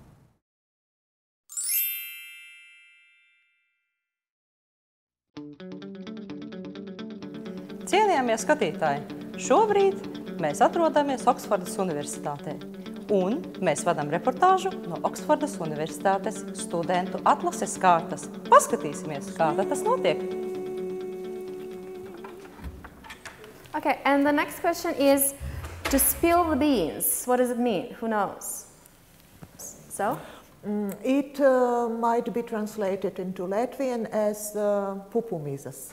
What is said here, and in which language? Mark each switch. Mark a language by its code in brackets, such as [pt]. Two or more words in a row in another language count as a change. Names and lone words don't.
[lv] Cienījamie skatītāji, šobrīd mēs atrodamies Oksfordas universitātē, un mēs vadām reportāžu no Oksfordas universitātes studentu atlases kārtas. Paskatīsimies, kāda tas notiek. [en] Okay, and the next question is to spill the beans. What does it mean? Who knows? So? It might be translated into Latvian as pupumizas.